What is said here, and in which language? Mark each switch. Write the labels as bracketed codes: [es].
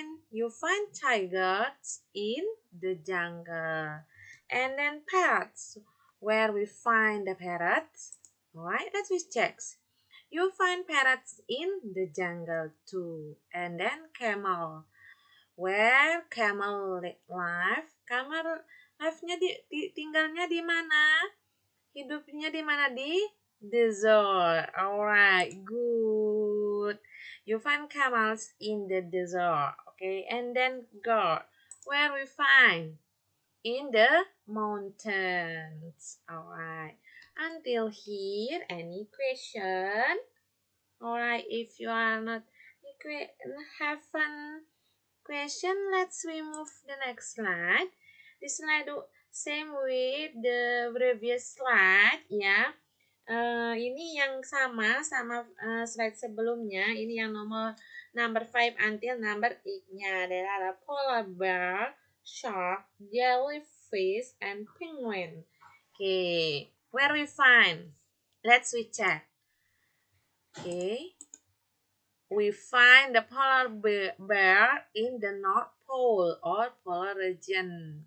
[en] You find tigers in the jungle. And then parrots. Where we find the parrots? Alright, let's check. You find parrots in the jungle too. And then camel. Where camel live? [id] Camel live-nya tinggalnya di mana? Hidupnya di mana? Di desert. [en] Alright, good. You find camels in the desert. Okay, and then goat. Where we find? In the mountains. Alright. Until here, any question? Alright, if you are not have fun question, let's move the next slide. This slide same with the previous slide ya. [id] Ini yang sama slide sebelumnya. Ini yang [en] number 5 until number 8-nya. There are polar bear, shark, jellyfish, and penguin. Okay, where we find? Let's check. Okay, we find the polar bear in the North Pole or polar region.